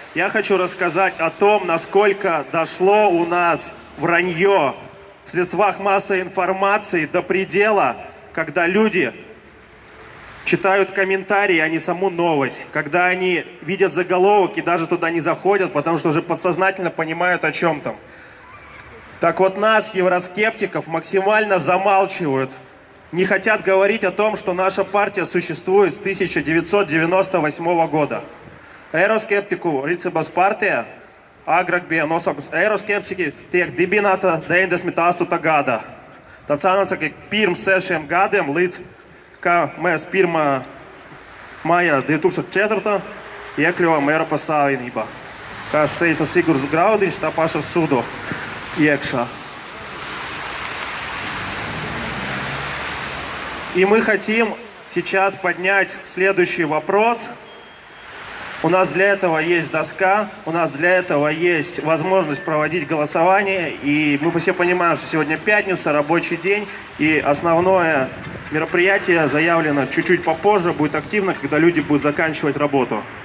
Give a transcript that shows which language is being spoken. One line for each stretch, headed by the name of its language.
Russian: Я хочу рассказать о том, насколько дошло у нас вранье в средствах массовой информации до предела, когда люди читают комментарии, а не саму новость, когда они видят заголовок и даже туда не заходят, потому что уже подсознательно понимают, о чем там. Так вот, нас, евроскептиков, максимально замалчивают, не хотят говорить о том, что наша партия существует с 1998 года.
Latvian: Eiroskeptiku rīcības partija agrāk bija nosaukusi Eiroskeptiki tiek dibināta 98. gadā. Tad sanāca, pirms 6 gadiem, līdz kā mēs 1. maijā 2004. iekļuvām Eiropas Savienībā. Kā teica Sigurds Graudiņš, tā paša sudu iekšā.
Russian: И мы хотим сейчас поднять следующий вопрос. У нас для этого есть доска, у нас для этого есть возможность проводить голосование. И мы все понимаем, что сегодня пятница, рабочий день. И основное мероприятие заявлено чуть-чуть попозже, будет активно, когда люди будут заканчивать работу.